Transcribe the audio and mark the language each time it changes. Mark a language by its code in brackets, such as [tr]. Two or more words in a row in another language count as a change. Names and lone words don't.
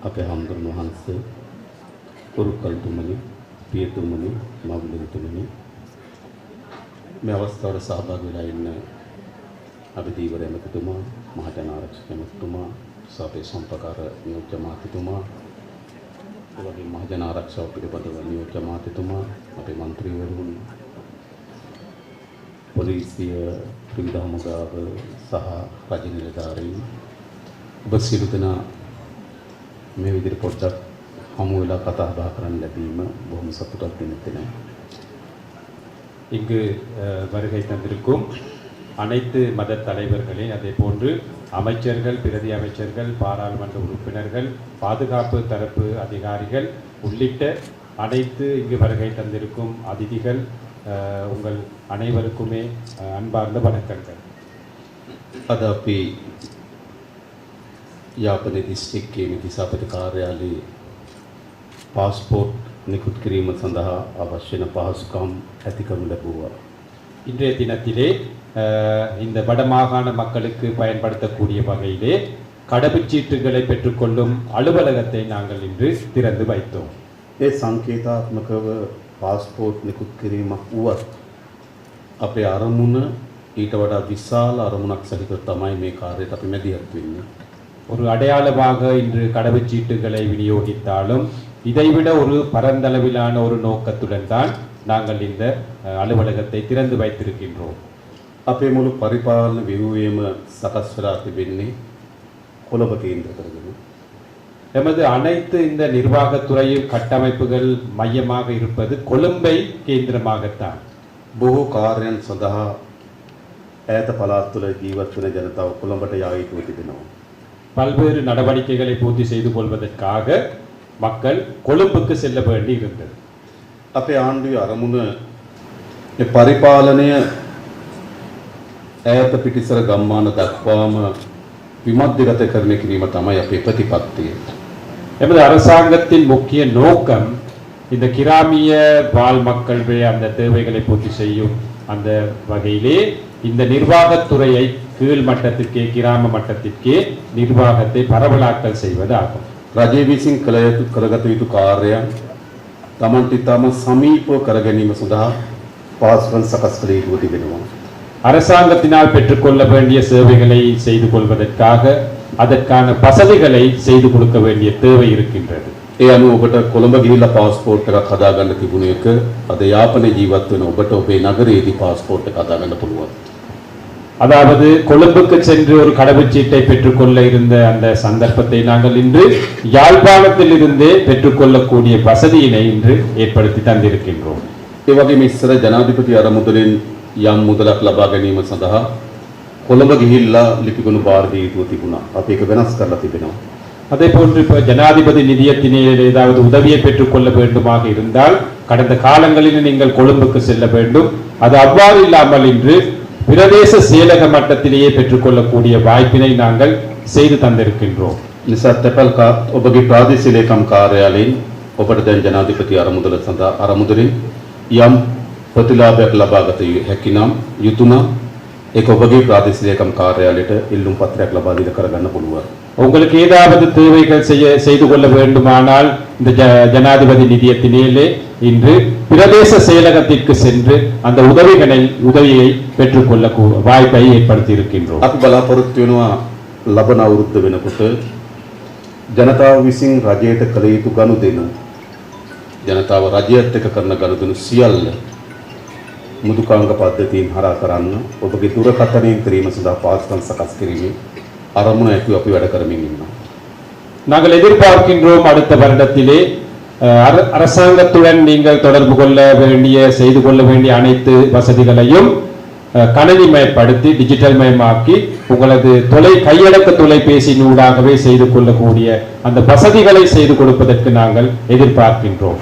[si] අපේ හාමුදුරුවෝ වහන්සේ උරුකල්තුමනි පියතුමනි මවුලුතුමනි මේ අවස්ථාවට සහභාගී වෙලා ඉන්න අභිදීවර එමෙතුමා මහජන ආරක්ෂක එමෙතුමා සාපේ සම්පකාර නියෝජ්‍ය මාතිතුමා එවැනි මහජන ආරක්ෂාව පිළිබඳව නියෝජ්‍ය මාතිතුමා අපේ മന്ത്രിවරුන් පොලිසිය ත්‍රිවිධ හමුදාව සහ රජ නිලධාරීන් ඔබ සියලු දෙනා මේ විදිහට පොඩ්ඩක් හමු වෙලා කතා බහ කරන්න ලැබීම බොහොම සතුටක් දෙන දෙයක්. [ta] இங்கு வருகை தந்திருக்கும் அனைத்து மத தலைவர்களே அதே போன்று அமைச்சர்கள் பிரதி அமைச்சர்கள் பாராளுமன்ற உறுப்பினர்கள் பாதுகாப்பு தரப்பு அதிகாரிகள் உள்ளிட்ட அனைத்து இங்கு வருகை தந்திருக்கும் அதிதிகள் உங்கள் அனைவருக்குமே அன்பார்ந்த வணக்கங்கள். [si] අද අපි යාපන දිස්ත්‍රික්කයේ මිතිසාපති කාර්යාලයේ පාස්පෝර්ට් නිකුත් කිරීම සඳහා අවශ්‍ය වන පහසුකම් ඇති කරනු ලැබුවා. [ta] இன்றைய தினத்திலே இந்த வடமாகாண மக்களுக்கு பயன்படுத்தக்கூடிய வகையிலே கடவுச்சீட்டுகளை பெற்றுக்கொள்ளும் அலுவலகத்தை நாங்கள் இன்று திறந்து வைத்தோம். [si] ඒ සංකේතාත්මකව පාස්පෝර්ට් නිකුත් කිරීමක් වුවත් අපේ අරමුණ ඊට වඩා විශාල අරමුණක් සහිත තමයි මේ කාර්යයට අපි මැදිහත් වෙන්නේ. [ta] ஒரு அடையாளமாக இன்று கடவுச்சீட்டுகளை விநியோகித்தாலும் இதைவிட ஒரு பரந்தளவிலான ஒரு நோக்கத்துடன் தான் நாங்கள் இந்த அலுவலகத்தை திறந்து வைத்திருக்கின்றோம். [si] අපේ මුළු පරිපාලන ව්‍යුහයම සකස් වෙලා තිබෙන්නේ කොළඹ කේන්ද්‍ර කරගෙන. [ta] எமது அனைத்து இந்த நிர்வாகத்துறையின் கட்டமைப்புகள் மையமாக இருப்பது கொழும்பை கேந்திரமாகத்தான். [si] බොහෝ කාර්යයන් සඳහා ඈත පළාත් තුළ ජීවත් වන ජනතාව කොළඹට යා යුතුව තිබෙනවා. [ta] பல்வேறு நடவடிக்கைகளை பூர்த்தி செய்து கொள்வதற்காக மக்கள் கொழும்புக்கு செல்ல வேண்டி இருந்தது. [si] අපේ ආණ්ඩුවේ අරමුණ මේ පරිපාලනය ඈත පිටිසර ගම්මාන දක්වාම විමධ්‍යගත කරන කිරීම තමයි අපේ ප්‍රතිපත්තිය. [ta] எமது அரசாங்கத்தின் முக்கிய நோக்கம் இந்த கிராமிய வாழ் மக்களுடைய அந்த தேவைகளை பூர்த்தி செய்யும் அந்த வகையிலே இந்த நிர்வாகத்துறையை கீழ் மட்டத்திற்கே கிராம மட்டத்திற்கே நிர்வாகத்தை பரவலாக்கல் செய்வதாகும். [si] රජය විසින් කරගත යුතු කාර්යයන් තමන්ට ඉතාම සමීපව කර ගැනීම සඳහා පහසුකම් සකස් කළ යුතු තිබෙනවා. [ta] அரசாங்கத்தினால் பெற்றுக்கொள்ள வேண்டிய சேவைகளை செய்து கொள்வதற்காக அதற்கான வசதிகளை செய்து கொடுக்க வேண்டிய தேவை இருக்கின்றது. [si] ඒ අනුව ඔබට කොළඹ ගිහිල්ලා පාස්පෝර්ට් එකක් හදාගන්න තිබුණ එක අද යාපනයේ ජීවත් වෙන ඔබට ඔබේ නගරයේදී පාස්පෝර්ට් එක හදාගන්න පුළුවන්. [ta] அதாவது கொழும்புக்கு சென்று ஒரு கடவுச்சீட்டை பெற்றுக்கொள்ள இருந்த அந்த சந்தர்ப்பத்தை நாங்கள் இன்று யாழ்ப்பாணத்தில் இருந்தே பெற்றுக்கொள்ளக்கூடிய வசதியினை இன்று ஏற்படுத்தி தந்திருக்கின்றோம். [si] ඒ වගේම ඉස්සර ජනාධිපති අරමුදලින් යම් මුදලක් ලබා ගැනීම සඳහා කොළඹ ගිහිල්ලා ලිපිගොනු බාර දිය යුතු තිබුණා. අපි ඒක වෙනස් කරලා තිබෙනවා. [ta] அதே போன்று இப்போ ஜனாதிபதி நிதியத்தினால் ஏதாவது உதவியை பெற்றுக்கொள்ள வேண்டுமாக இருந்தால் கடந்த காலங்களில் நீங்கள் கொழும்புக்கு செல்ல வேண்டும். அது அவ்வாறு இல்லாமல் இன்று பிரதேச செயலக மட்டத்திலேயே பெற்றுக்கொள்ளக்கூடிய வாய்ப்பினை நாங்கள் செய்து தந்திருக்கின்றோம். [si] නිසා තැපැල් ඔබගේ ප්‍රාදේශීය ලේකම් කාර්යාලයෙන් ඔබට දැන් ජනාධිපති අරමුදල සඳහා අරමුදලින් යම් ප්‍රතිලාභයක් ලබා ගත හැකි නම් යුතුයනම් ඒක ඔබගේ ප්‍රාදේශීය ලේකම් කාර්යාලයට ඉල්ලුම් පත්‍රයක් ලබා දීලා කරගන්න පුළුවන්. [ta] உங்களுக்கு ஏதாவது தேவைகள் செய்து கொள்ள வேண்டுமானால் இந்த ஜனாதிபதி நிதியத்தினாலே இன்று பிரதேச செயலகத்திற்கு சென்று அந்த உதவியை பெற்றுக்கொள்ள வாய்ப்பை ஏற்படுத்தி இருக்கின்றோம். [si] අපි බලාපොරොත්තු වෙනවා ලබන අවුරුද්ද වෙනකොට ජනතාව විසින් රජයට කළ යුතු ගනුදෙනු ජනතාව රජයත් එක්ක කරන ගනුදෙනු සියල්ල මුදුකාංග පද්ධතියෙන් හරහා කරන්න ඔබගේ දුරකථනයෙන් කිරීම සඳහා පාස්කම් සකස් කිරීමේ අරමුණ ඇතුව අපි වැඩ කරමින් ඉන්නවා. [ta] நாங்கள் எதிர்பார்க்கின்றோம் அடுத்த வருடத்திலே அரசாங்கத்துடன் நீங்கள் தொடர்பு கொள்ள வேண்டிய செய்து கொள்ள வேண்டிய அனைத்து வசதிகளையும் கணினிமயப்படுத்தி டிஜிட்டல் மயமாக்கி உங்களது கையடக்க தொலைபேசியினூடாகவே செய்து கொள்ளக்கூடிய அந்த வசதிகளை செய்து கொடுப்பதற்கு நாங்கள் எதிர்பார்க்கின்றோம்.